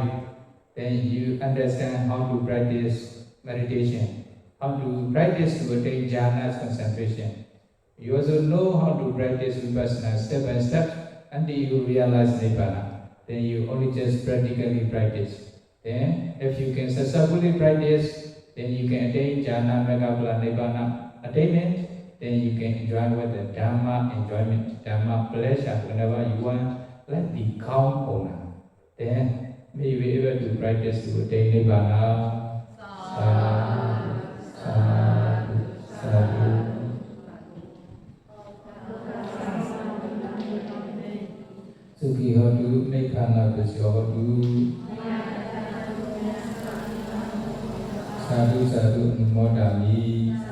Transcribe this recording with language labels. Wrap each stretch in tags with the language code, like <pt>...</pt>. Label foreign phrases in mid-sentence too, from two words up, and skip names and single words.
<en>Then you understand how to practice meditation, how to practice to attain jhana's concentration. You also know how to practice vipassana step by step until you realize nibbana. Then you only just practically practice. Then if you can successfully practice, then you can attain</en> <pi>jhana megaphala nibbana</pi> <en>attainment. Then you can enjoy with the Dhamma enjoyment, Dhamma pleasure whenever you want, like the cow owner. Then may you be able to practice to attain nibbana.</en> <pi>Sadhu, sadhu, sadhu. Sukhi hotu, nibbana hotu. Sadhu, sadhu, numodami.</pi>